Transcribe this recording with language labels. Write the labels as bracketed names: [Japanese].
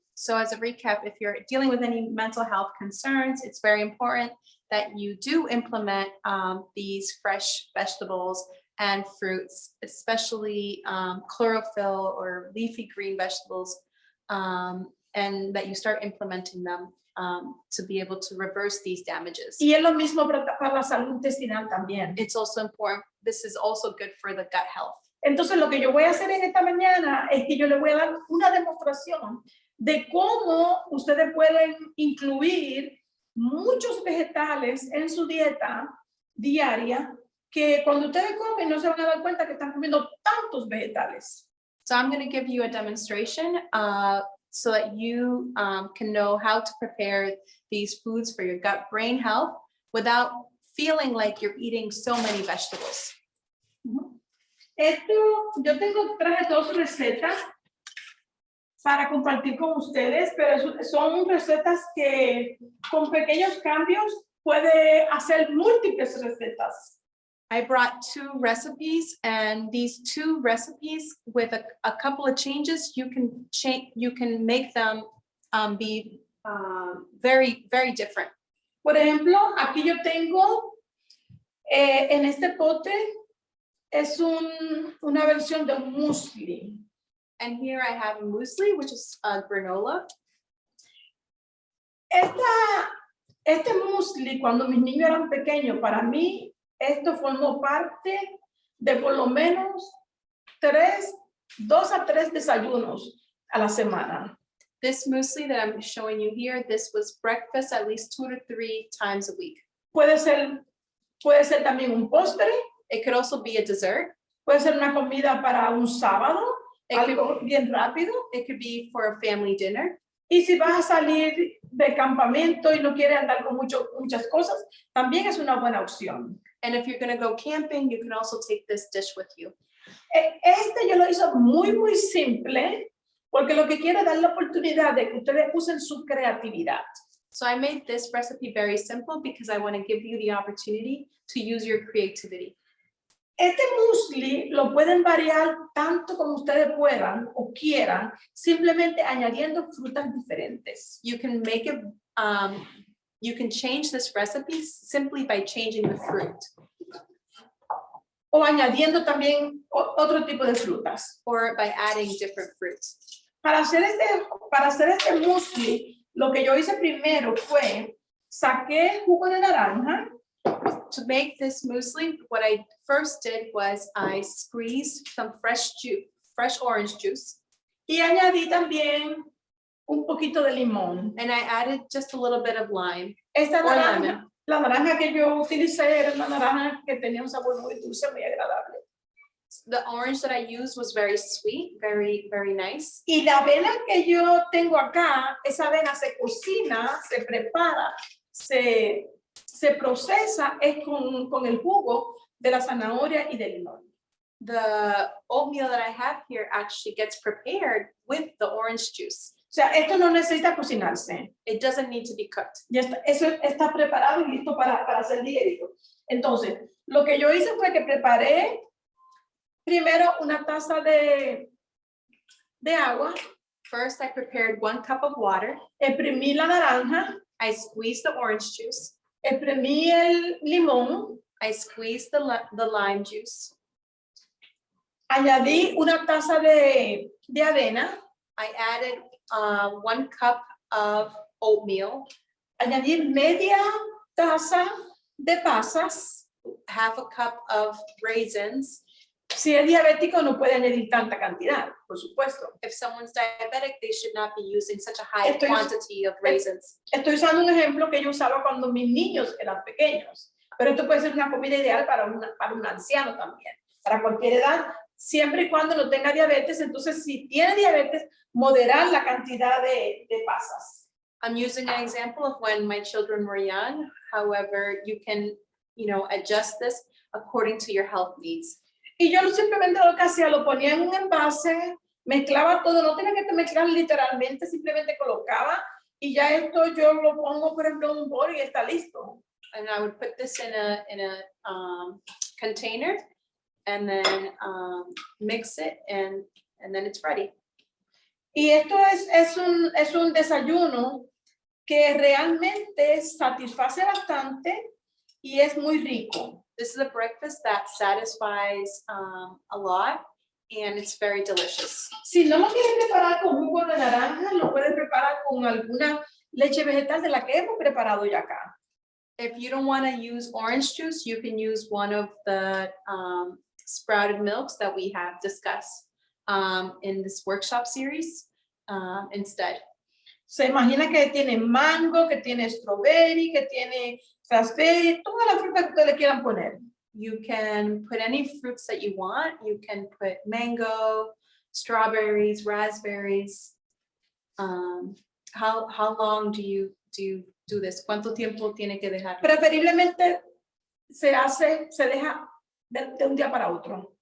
[English] So as a recap, if you're dealing with any mental health concerns, it's very important that you do implement these fresh vegetables and fruits, especially chlorophyll or leafy green vegetables, and that you start implementing them to be able to reverse these damages. [Spanish] Y es lo mismo para la salud intestinal también. [English] It's also important, this is also good for the gut health. [Spanish] Entonces lo que yo voy a hacer en esta mañana es que yo le voy a dar una demostración de cómo ustedes pueden incluir muchos vegetales en su dieta diaria, que cuando ustedes comen no se van a dar cuenta que están comiendo tantos vegetales. [English] So I'm going to give you a demonstration so that you can know how to prepare these foods for your gut-brain health without feeling like you're eating so many vegetables. [Spanish] Yo traje 2 recetas para compartir con ustedes, pero son recetas que con pequeños cambios puede hacer múltiples recetas. [English] I brought 2 recipes, and these 2 recipes with a couple of changes, you can make them be very, very different. [Spanish] Por ejemplo, aquí yo tengo en este pote es una versión de un muesli. [English] And here I have a muesli, which is a granola. [Spanish] Este muesli, cuando mis niños eran pequeños, para mí, esto formó parte de por lo menos 2 a 3 desayunos a la semana. [English] This muesli that I'm showing you here, this was breakfast at least 2 to 3 times a week. [Spanish] Puede ser también un postre, [English] It could also be a dessert. [Spanish] puede ser una comida para un sábado, [English] It [Spanish] algo bien rápido. [English] It could be for a family dinner. [Spanish] Y si vas a salir de campamento y no quieres andar con muchas cosas, también es una buena opción. [English] And if you're going to go camping, you can also take this dish with you. [Spanish] Yo lo hice muy, muy simple, porque lo que quiero es dar la oportunidad de que ustedes usen su creatividad. [English] So I made this recipe very simple because I want to give you the opportunity to use your creativity. [Spanish] Este muesli lo pueden variar tanto como ustedes puedan o quieran, simplemente añadiendo frutas diferentes. [English] You can make it, you can change this recipe simply by changing the fruit [Spanish] O añadiendo también otro tipo de frutas. [English] or by adding different fruits. [Spanish] Para hacer este muesli, lo que yo hice primero fue saqué jugo de naranja. [English] To make this muesli, what I first did was I squeezed some fresh orange juice. [Spanish] Y añadí también un poquito de limón. [English] And I added just a little bit of lime. [Spanish] Esta [English] Or [Spanish] naranja, [English] lemon. [Spanish] la naranja que yo utilicé era una naranja que tenía un sabor muy dulce, muy agradable. [English] The orange that I used was very sweet, very, very nice. [Spanish] Y la avena que yo tengo acá, esa avena se cocina, se prepara, se procesa es con el jugo de la zanahoria y del limón. [English] The oatmeal that I have here actually gets prepared with the orange juice. [Spanish] O sea, esto no necesita cocinarse. [English] It doesn't need to be cooked. [Spanish] Ya está, eso está preparado y listo para ser digerido. Entonces, lo que yo hice fue que preparé primero una taza de agua, [English] First, I prepared 1 cup of water. [Spanish] exprimí la naranja, [English] I squeezed the orange juice. [Spanish] exprimí el limón, [English] I squeezed the lime juice. [Spanish] Añadí una taza de avena, [English] I added 1 cup of oatmeal, [Spanish] añadí media taza de pasas. [English] half a cup of raisins. [Spanish] Si es diabético no puede añadir tanta cantidad, por supuesto. [English] If someone's diabetic, they should not be using such a high [Spanish] Estoy- [English] quantity of raisins. [Spanish] Estoy usando un ejemplo que yo usaba cuando mis niños eran pequeños, pero esto puede ser una comida ideal para un anciano también, para cualquier edad, siempre y cuando no tenga diabetes. Entonces, si tiene diabetes, moderar la cantidad de pasas. [English] I'm using an example of when my children were young. However, you can, adjust this according to your health needs. [Spanish] Y yo simplemente lo que hacía, lo ponía en un envase, mezclaba todo, no tenía que mezclar literalmente, simplemente colocaba y ya esto yo lo pongo, por ejemplo, en un bol y está listo. [English] And I would put this in a container and then mix it and then it's ready. [Spanish] Y esto es un desayuno que realmente satisface bastante y es muy rico. [English] This is a breakfast that satisfies a lot and it's very delicious. [Spanish] Si no lo quieres preparar con jugo de naranja, lo puedes preparar con alguna leche vegetal de la que hemos preparado ya acá. [English] If you don't want to use orange juice, you can use one of the sprouted milks that we have discussed in this workshop series instead. [Spanish] Se imagina que tiene mango, que tiene [English] strawberry, [Spanish] que tiene [English] raspberry, [Spanish] toda la fruta que ustedes le quieran poner. [English] You can put any fruits that you want. You can put mango, strawberries, raspberries. How long do you do this? [Spanish] ¿Cuánto tiempo tiene que dejar? Preferiblemente se deja de un día para otro.